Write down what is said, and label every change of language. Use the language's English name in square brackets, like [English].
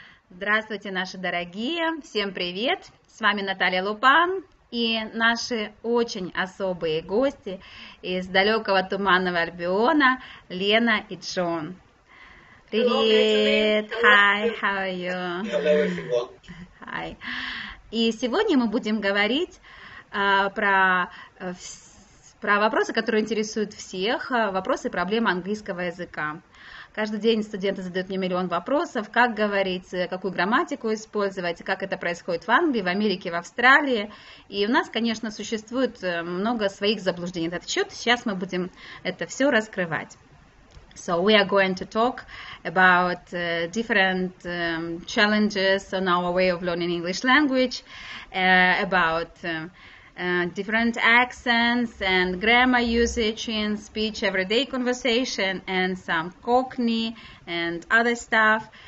[Russian] Здравствуйте, наши дорогие, всем привет, с вами Наталья Лупан и наши очень особые гости из далекого туманного Альбиона Лена и Джон. Привет, [English] hi, how are you? Hello, everyone. Hi. [Russian] И сегодня мы будем говорить про вопросы, которые интересуют всех, вопросы и проблемы английского языка. Каждый день студенты задают мне миллион вопросов, как говорить, какую грамматику использовать, как это происходит в Англии, в Америке, в Австралии. И у нас, конечно, существует много своих заблуждений на этот счет. Сейчас мы будем это все раскрывать. [English] So we are going to talk about different challenges on our way of learning English language, about different accents and grammar usage in speech everyday conversation and some Cockney and other stuff.